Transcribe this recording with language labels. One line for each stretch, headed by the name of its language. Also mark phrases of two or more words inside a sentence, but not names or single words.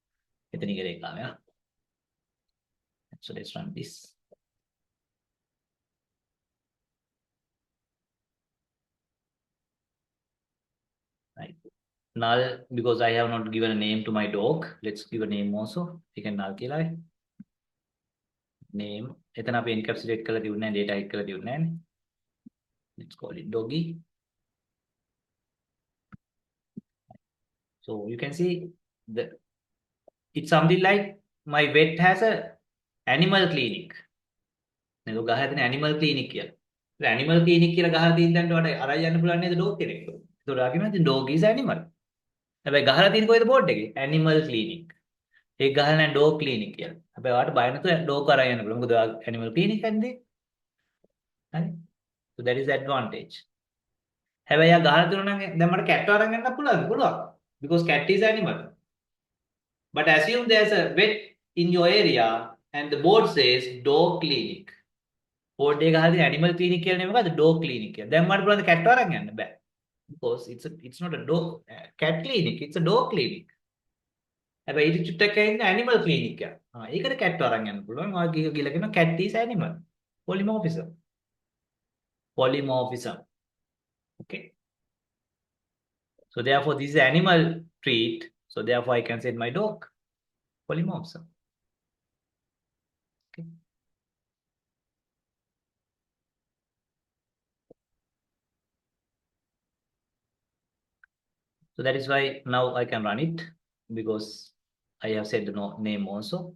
English: So let's run this. Right. Null, because I have not given a name to my dog. Let's give a name also. We can null kila name.
Sinhala: එතන අපි encapsulate කරලා තියුනේ නැහැ,
English: data hide
Sinhala: කරලා තියුනේ නැහැ.
English: Let's call it doggy. So you can see that it's something like my vet has a animal clinic.
Sinhala: නේද? ගහලා තියෙන
English: animal clinic
Sinhala: කියලා. ඒ
English: animal clinic
Sinhala: කියලා ගහලා තියෙන තැනට වඩා අරයි යන්න පුළුවන් නේද dog කෙනෙක්. ඒතකොට ආගෙන ඉතින්
English: dog is animal.
Sinhala: හැබැයි ගහලා තියෙන කොයිද බෝඩ් එකේ?
English: animal clinic.
Sinhala: ඒක ගහලා නැහැ
English: dog clinic
Sinhala: කියලා. හැබැයි ඔයාලට බය නැතුව dog අරන් යන්න පුළුවන්. මොකද
English: animal clinic
Sinhala: එකක්ද? හරි.
English: So that is the advantage.
Sinhala: හැබැයි යා ගහලා තියුණා නම් දැන් මට cat අරන් යන්න පුළුවන්.
English: Because cat is animal. But assume there's a vet in your area and the board says dog clinic.
Sinhala: Board එක ගහලා තියෙන
English: animal clinic
Sinhala: කියලා නෙමෙයි මොකද්ද
English: dog clinic
Sinhala: කියලා. දැන් මට පුළුවන් cat අරන් යන්න බෑ.
English: Because it's not a dog cat clinic, it's a dog clinic.
Sinhala: හැබැයි ඊට චුට්ටක් ඇවිත්
English: animal clinic
Sinhala: එක. ඒකට cat අරන් යන්න පුළුවන්. ඔය කියලා කියනවා
English: cat is animal. Polymorphism. Polymorphism. Okay. So therefore, this is animal treat. So therefore, I can say my dog. Polymorphism. Okay. So that is why now I can run it because I have said the name also.